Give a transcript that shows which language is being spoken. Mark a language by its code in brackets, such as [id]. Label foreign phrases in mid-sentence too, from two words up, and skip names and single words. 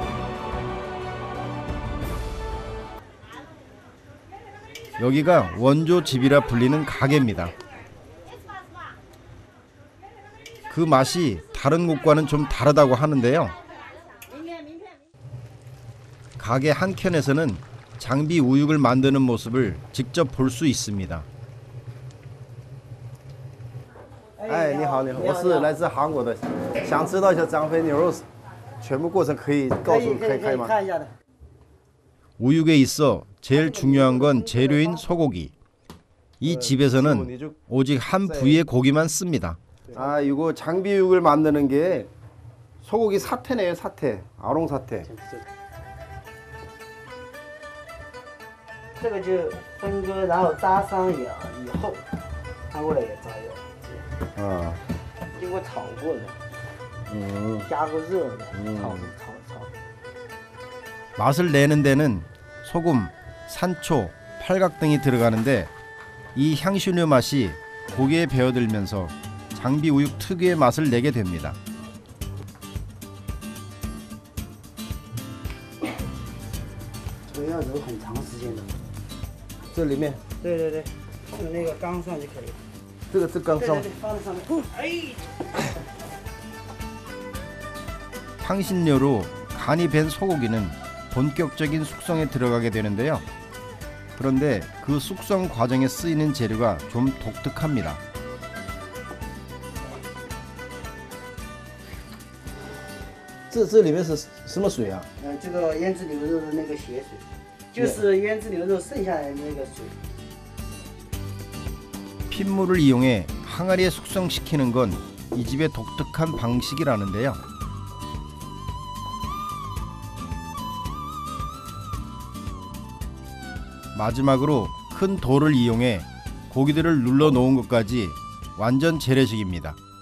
[ko] 여기가 원조 집이라 불리는 가게입니다. 그 맛이 다른 곳과는 좀 다르다고 하는데요. 가게 한켠에서는 장비 우육을 만드는 모습을 직접 볼 수 있습니다. [zh] 哎，你好，你好，我是来自韩国的，想知道一下张飞牛肉全部过程可以告诉可以吗？ [ko] 우육에 있어 제일 중요한 건 재료인 소고기. 이 집에서는 오직 한 부위의 고기만 씁니다. 아, 이거 장비육을 만드는 게 소고기 사태네요, 사태. 아롱 사태. [zh] 这个就分割，然后扎上以后，翻过来也炸药，啊，经过炒过的，加过热的，炒。 [ko] 맛을 내는 데는 소금, 산초, 팔각 등이 들어가는데 이 향신료 맛이 고기에 배어들면서 장비 우육 특유의 맛을 내게 됩니다. [zh] 这个要揉很长时间的。这里面，对对对，放在那个缸上就可以了。这个是缸上。对对对，放在上面。哎。 [ko] 향신료로 간이 밴 소고기는 본격적인 숙성에 들어가게 되는데요. 그런데 그 숙성 과정에 쓰이는 재료가 좀 독특합니다. [zh] 这里面是什么水啊？这个腌制牛肉的那个血水，就是腌制牛肉剩下来的那个水。 [ko] 핏물을 이용해 항아리에 숙성시키는 건 이 집의 독특한 방식이라는데요. 마지막으로 큰 돌을 이용해 고기들을 눌러 놓은 것까지 완전 재래식입니다.